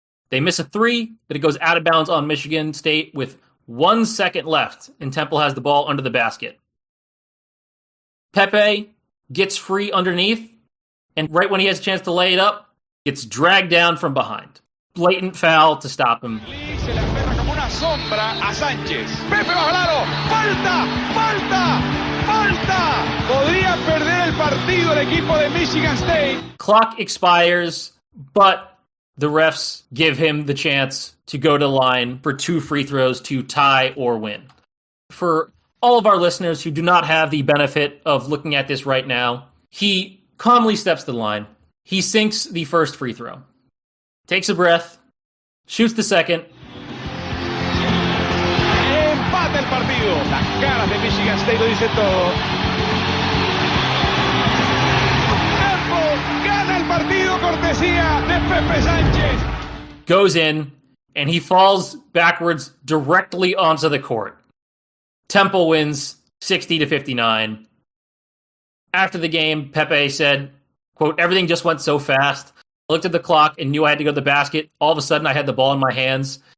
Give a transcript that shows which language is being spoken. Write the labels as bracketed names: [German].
[English] They miss a 3, but it goes out of bounds on Michigan State with 1 second left, and Temple has the ball under the basket. Pepe gets free underneath, and right when he has a chance to lay it up, gets dragged down from behind. Blatant foul to stop him. [Spanish] Se la aferra como una sombra a Sánchez. Pepe bajo el aro. ¡Falta! Podría perder el partido el equipo de Michigan State. [English] Clock expires, but the refs give him the chance to go to the line for 2 free throws to tie or win. For all of our listeners who do not have the benefit of looking at this right now, he calmly steps to the line. He sinks the first free throw. Takes a breath, shoots the second. [Spanish] Empata el partido. Las caras de Michigan State lo dice todo. Temple gana el partido cortesía de Pepe Sanchez. [English] Goes in, and he falls backwards directly onto the court. Temple wins 60-59. After the game, Pepe said, quote, "Everything just went so fast. I looked at the clock and knew I had to go to the basket. All of a sudden, I had the ball in my hands.